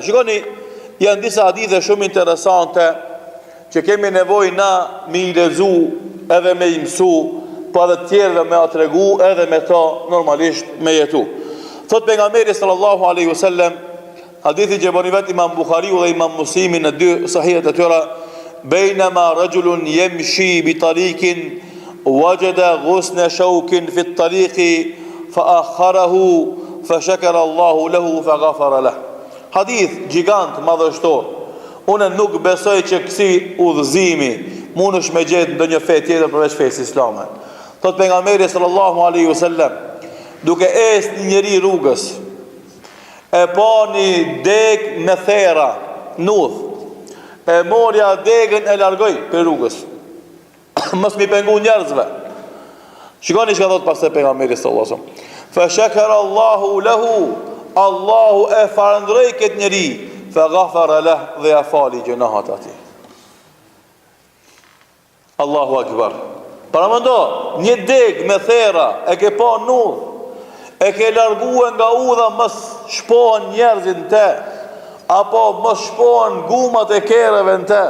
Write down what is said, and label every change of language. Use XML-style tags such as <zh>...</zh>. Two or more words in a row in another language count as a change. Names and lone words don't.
<sq>Shikoni, janë disa hadithe shumë interesante që kemi nevojë na me i lexu edhe me i mësu, po edhe të tjerëve me a tregu edhe me ta normalisht me jetu. Thot pejgamberi</sq> <ar>صلى الله عليه وسلم,</ar> <sq>hadithi që bën vetë Imam Buhariu dhe Imam Muslimi në dy sahihet e tyre,</sq> <ar>بينما رجل يمشي بطريق وجد غصن شوك في الطريق فأخره فشكر الله له فغفر له.</ar> <sq>Hadith gjigant madhështor. Unë nuk besoj që kësi udhëzimi mund është me gjetë ndonjë fe tjetër përveç fesë islame. Thot pejgamberi</sq> <ar>صلى الله عليه وسلم,</ar> <sq>duke ecë një njeri rrugës, e pa një deg me thera, nudh, e morja degën e largoj për rrugës. Mos mi pengu njerëzve. Shikoni çka thot pastaj pejgamberi</sq> <ar>صلى الله عليه وسلم. فشكر الله له,</ar> <sq>Allahu e falënderoi këtë njeri,</sq> <ar>فغفر له</ar> <sq>dhe ja fali gjunahat atij.</sq> <ar>الله أكبر.</ar> <sq>Para mendo, një deg me thera e ke pa nudh, e ke largue nga udha, mos shpohen njerëzit në te, apo mos shpohen gumat e kereve në te.</sq>